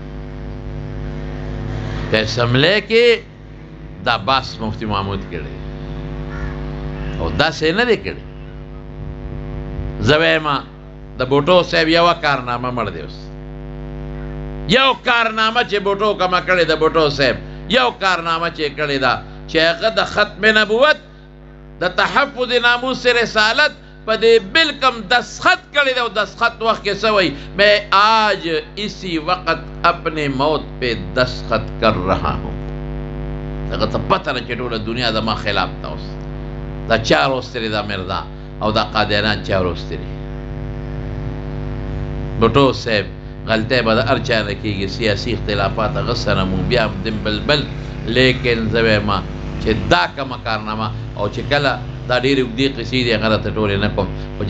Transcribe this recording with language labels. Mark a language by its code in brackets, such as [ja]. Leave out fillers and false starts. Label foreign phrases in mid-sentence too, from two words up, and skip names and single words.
[ps] په اسمبلی کې دا باس مفتی محمود کړی او داسې نه دی کړی زه وایم د بوټو صاحب یوه کارنامه مړ دی اوس یو کارنامه چې بوټو کمه کړې د بوټو صاحب یو کارنامه چې کړې ده چې هغه د ختم نبوت د تحفظ ناموس رسالت په دې بل کم دستخط کړی دی او دستخط وخت کې څه وایي [ur] میں آج اسی وقت اپنے موت پہ دستخط کر رہا ہوں [ps] هغه ته پته نه چې ټوله دنیا زما خلاف ده اوس دا چا روستري دا مرزا او دا قادیانان چا روستري بوټو صاحب غلطه به د هر چا نه کېږي سیاسي اختلافات هغه سره مو بیا هم بلبل لیکن زه وایم چې دا کومه کارنامه او چې کله دا ډېرې اوږدې قصې دي هغه راته ټولې نه کوم خو چې